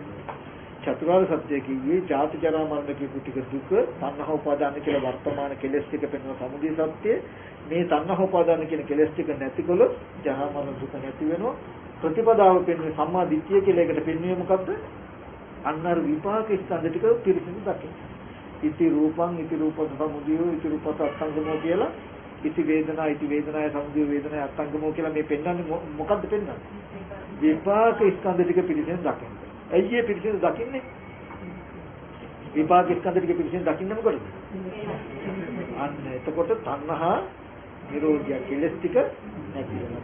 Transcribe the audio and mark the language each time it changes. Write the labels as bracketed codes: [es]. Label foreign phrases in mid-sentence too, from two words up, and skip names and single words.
[si] චතුරාර්ය සත්‍ය කියේ ජාති ජරා මරණ කියපු ටික දුක තණ්හා උපාදාන කියලා වර්තමාන කෙලෙස් ටික පෙන්වන සමුදය සත්‍ය. මේ තණ්හා උපාදාන කියන කෙලෙස් ටික නැතිකොලොත් ජරා මරණ දුක නැති වෙනවා. ප්‍රතිපදාව පෙන්වන්නේ [pi] සම්මා දිට්ඨිය [si] කියලා එකට පෙන්වන්නේ මොකද්ද? අන්නර විපාක ස්කන්ධ ටික පිරිසිදු දකින්න. [pi] ඉති රූපං ඉති රූපස සමුදයෝ ඉති රූපස අත්ංගමෝ කියලා ඉති වේදනා ඉති වේදනාය සමුදය වේදනාය අත්ංගමෝ [si] කියලා මේ පෙන්වන්නේ මොකද්ද පෙන්වන්නේ? විපාක ස්කන්ධ ටික පිළිසෙන් දකින්න. ඇයි මේ පිළිසෙන් දකින්නේ? විපාක ස්කන්ධ ටික පිළිසෙන් දකින්න මොකටද? අන්න එතකොට තණ්හා නිරෝධය කෙලස් ටික නැති වෙනවා.